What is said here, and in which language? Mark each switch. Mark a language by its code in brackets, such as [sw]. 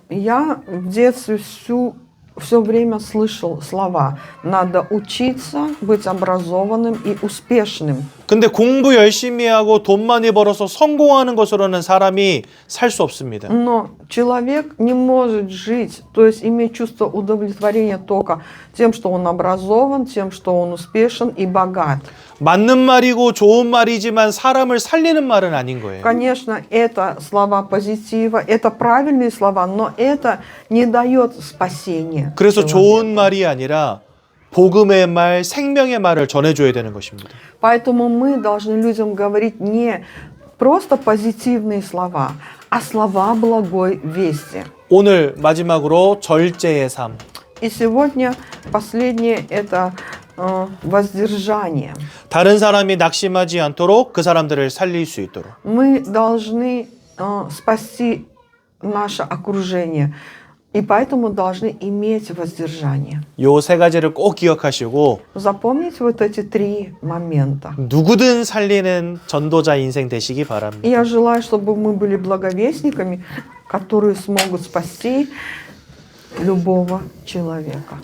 [ru] Я в детстве все время слышал слова «надо учиться, быть образованным и успешным». [ko] 근데 공부 열심히 하고 돈 많이 벌어서 성공하는 것으로는 사람이 살 수 없습니다. [ru] Но человек не может жить, то есть иметь чувство удовлетворения только тем, что он образован, тем, что он успешен и богат. [ko] 맞는 말이고 좋은 말이지만 사람을 살리는 말은 아닌 거예요. [ru] Конечно, это слова позитива, это правильные слова, но это не дает спасения. [ko] 그래서 좋은 말이 아니라 복음의 말, 생명의 말을 전해줘야 되는 것입니다. [ru] Поэтому мы должны людям говорить не просто позитивные слова, а слова благой вести. [ko] 오늘 마지막으로 절제의 삶. [ru] И сегодня последнее – это воздержание. [ko] 다른 사람이 낙심하지 않도록 그 사람들을 살릴 수 있도록. [ru] Мы должны спасти наше окружение, и поэтому должны иметь воздержание. [ko] 요 세 가지를 꼭 기억하시고 [ru] Запомните вот эти три момента. [ko] 누구든 살리는 전도자 인생 되시기 바랍니다. [ru] И я желаю, чтобы мы были благовестниками, которые смогут спасти любого человека.